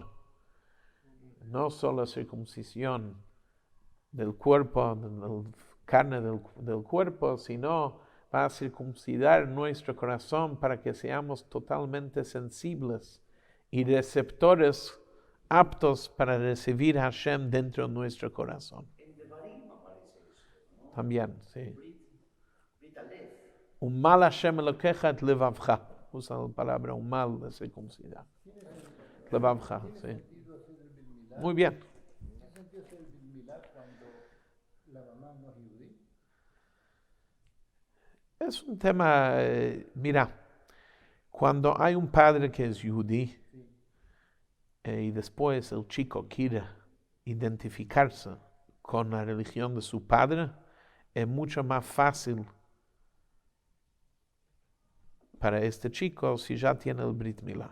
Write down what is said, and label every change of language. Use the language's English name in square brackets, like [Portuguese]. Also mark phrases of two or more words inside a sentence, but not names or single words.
[Spanish] No solo circuncisión del cuerpo, de la carne del cuerpo, sino va a circuncidar nuestro corazón para que seamos totalmente sensibles y receptores aptos para recibir a Hashem dentro de nuestro corazón. En Devarim aparece eso, ¿no? También, sí. [Hebrew] ברית אלף. ומל השם אלוהיך את לבבך. [Spanish] Usa la palabra umal de circuncidar. Levavcha, sí. Muy bien. ¿Qué sentido es el [Hebrew] ברית מילה [Spanish] cuando la mamá no es judía? Es un tema, mira, cuando hay un padre que es yudí y después el chico quiere identificarse con la religión de su padre, es mucho más fácil para este chico si ya tiene el [Hebrew] ברית מילה.